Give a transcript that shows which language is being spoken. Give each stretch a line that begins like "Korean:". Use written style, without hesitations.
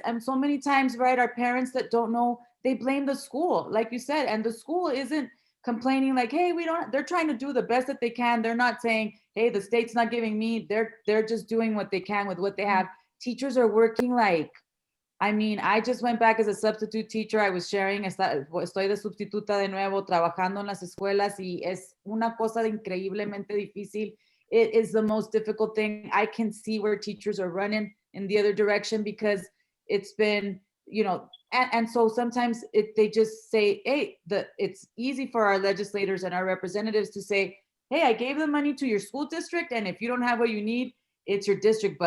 English: And so many times, right, our parents that don't know, they blame the school, like you said, and the school isn't complaining like, hey, they're trying to do the best that they can. They're not saying, hey, the state's not giving me, they're just doing what they can with what they have. Teachers are working like, I mean, I just went back as a substitute teacher. I was sharing,
Spanish: estoy de sustituta de nuevo, trabajando en las escuelas, y es una cosa increíblemente difícil.
English: It is the most difficult thing. I can see where teachers are running in the other direction, because it's been, and so sometimes they just say, hey, it's easy for our legislators and our representatives to say, hey, I gave the money to your school district, and if you don't have what you need, it's your district.